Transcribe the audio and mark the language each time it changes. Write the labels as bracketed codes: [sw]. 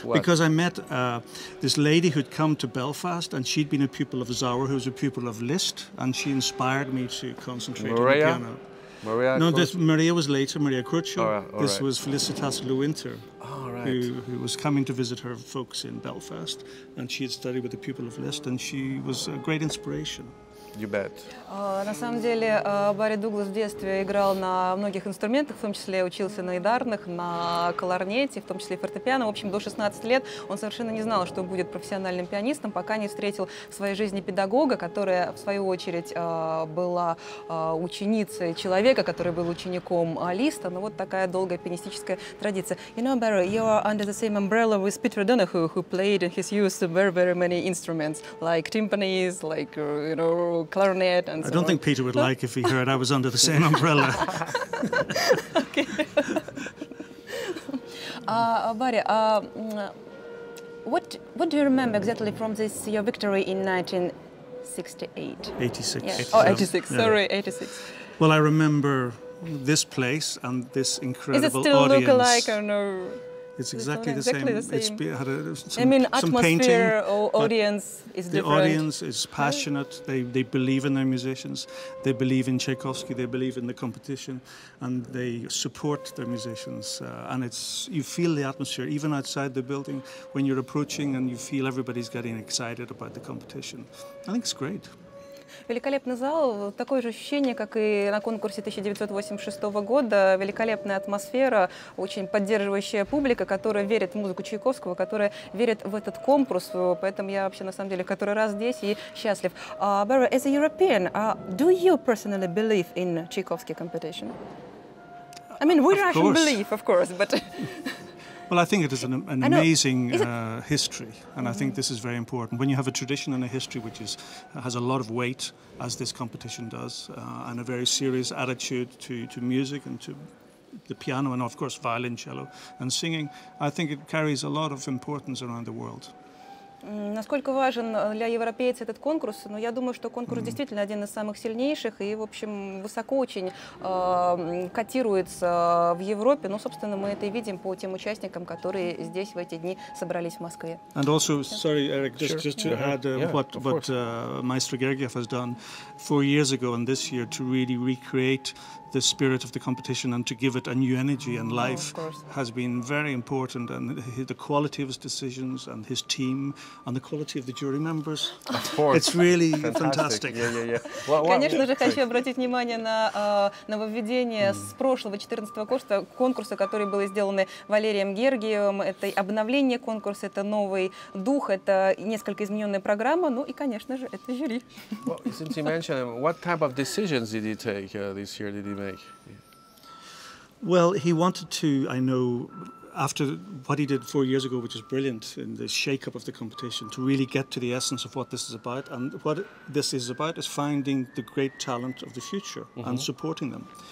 [en] Because I met this lady who'd come to Belfast, and she'd been a pupil of Zauer, who was a pupil of Liszt, and she inspired me to concentrate on the piano. Maria was later, Maria Curcio. This was Felicitas Lewinter, who was coming to visit her folks in Belfast, and she had studied with a pupil of Liszt, and she was a great inspiration. You bet. [ru] На самом деле, Барри Дуглас в детстве играл на многих инструментах, в том числе учился на идарных, на кларнете, в том числе и фортепиано. В общем, до 16 лет он совершенно не знал, что будет профессиональным пианистом, пока не встретил в своей жизни педагога, которая, в свою очередь, была ученицей человека, который был учеником Листа. Ну, вот такая долгая пианистическая традиция. [en] You know, Barry, you are under the same umbrella with Peter Donahue, who played in his youth very many instruments, like timpanis, like, you know, clarinet, and so I don't think Peter would like if he heard I was under the same umbrella. Okay. Barry, what do you remember exactly from this your victory in 1968? 86. Yes. Oh, 86. Yeah. Sorry, 86. Well, I remember this place and this incredible audience. Is it still look alike or no? It's exactly the same. It's had I mean, some atmosphere painting, or audience is different. The audience is passionate. They believe in their musicians. They believe in Tchaikovsky. They believe in the competition, and they support their musicians. And you feel the atmosphere even outside the building when you're approaching, and you feel everybody's getting excited about the competition. I think it's great. [ru] Великолепный зал, такое же ощущение, как и на конкурсе 1986 года. Великолепная атмосфера, очень поддерживающая публика, которая верит в музыку Чайковского, которая верит в этот конкурс. Поэтому я вообще, на самом деле, который раз здесь и счастлив. [en] Barry, as a European, do you personally believe in Tchaikovsky competition? I mean, we Russians believe, of course, but... Well, I think it is an amazing history, and I think this is very important. When you have a tradition and a history which has a lot of weight, as this competition does, and a very serious attitude to music and to the piano and, of course, violin, cello and singing, I think it carries a lot of importance around the world. [ru] Насколько важен для европейца этот конкурс? Но я думаю, что конкурс действительно один из самых сильнейших и, в общем, высоко очень котируется в Европе. Ну, собственно, мы это и видим по тем участникам, которые здесь в эти дни собрались в Москве. [en] And also, sorry, Eric, just to add what Maestro Gergiev has done 4 years ago and this year to really recreate the spirit of the competition and to give it a new energy and life has been very important, and the quality of his decisions and his team and the quality of the jury members. Of course. It's really fantastic. [ru] Конечно же, хочу обратить внимание на нововведение с прошлого 14-го конкурса, который был сделан Валерием Гергиевым. Это обновление конкурса, это новый дух, это несколько измененная программа, ну и, конечно же, это жюри. [en] Well, since you mentioned, what type of decisions did he take this year? Did he make? Well, he wanted to, I know, after what he did 4 years ago, which is brilliant, in the shake-up of the competition, to really get to the essence of what this is about. And what this is about is finding the great talent of the future and supporting them.